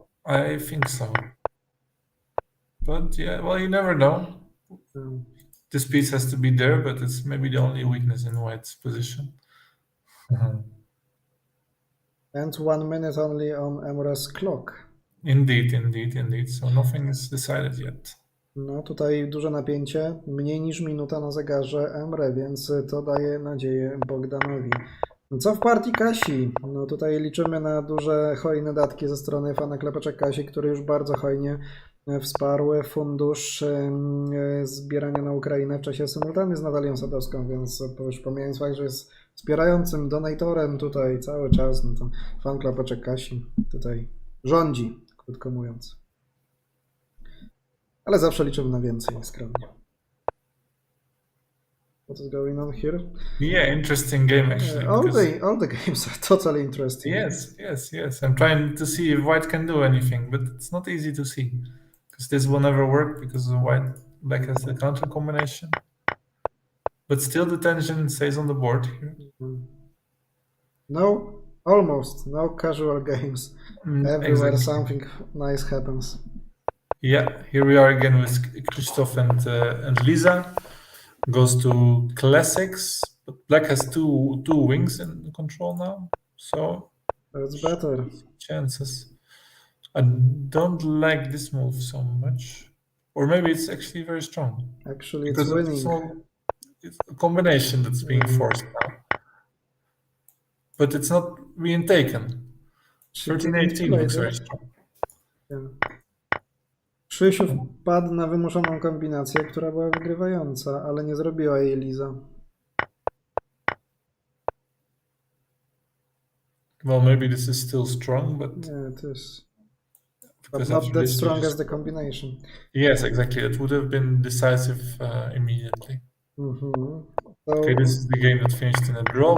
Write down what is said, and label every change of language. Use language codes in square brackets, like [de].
[en] I think so. But you never know. This piece has to be there, but it's maybe the only weakness in white's position. And 1 minute only on Emre's clock. Indeed. So nothing is decided yet. [pl] No tutaj duże napięcie, mniej niż minuta na zegarze Emre, więc to daje nadzieję Bogdanowi. Co w partii Kasi? No tutaj liczymy na duże, hojne datki ze strony fana klepaczek Kasi, który już bardzo hojnie wsparł fundusz zbierania na Ukrainę w czasie symultany z Natalią Sadowską, więc już pomijając fakt, że jest wspierającym donatorem tutaj cały czas, no to fan klepaczek Kasi tutaj rządzi, krótko mówiąc. Ale zawsze liczymy na więcej, skromnie. [en] What is going on here? Yeah, interesting game actually. All the games are totally interesting. Yes. I'm trying to see if white can do anything, but it's not easy to see. Because this will never work because black has the counter combination. But still the tension stays on the board here. No, almost. No casual games. Everywhere exactly. Something nice happens. Yeah, here we are again with Krzysztof and Lisa. Goes to classics, but black has two wings in control now, so that's better. Chances. I don't like this move so much, or maybe it's actually very strong. Actually, it's winning. It's a combination that's being forced now, but it's not being taken. 13-18 looks very strong. Yeah. [pl] Krzysiu wpadł na wymuszoną kombinację, która była wygrywająca, ale nie zrobiła jej Liza. [en] Well, maybe this is still strong, but... Yeah, it is. But not that strong as the combination. Yes, exactly. It would have been decisive immediately. So, okay, this is the game that finished in a draw.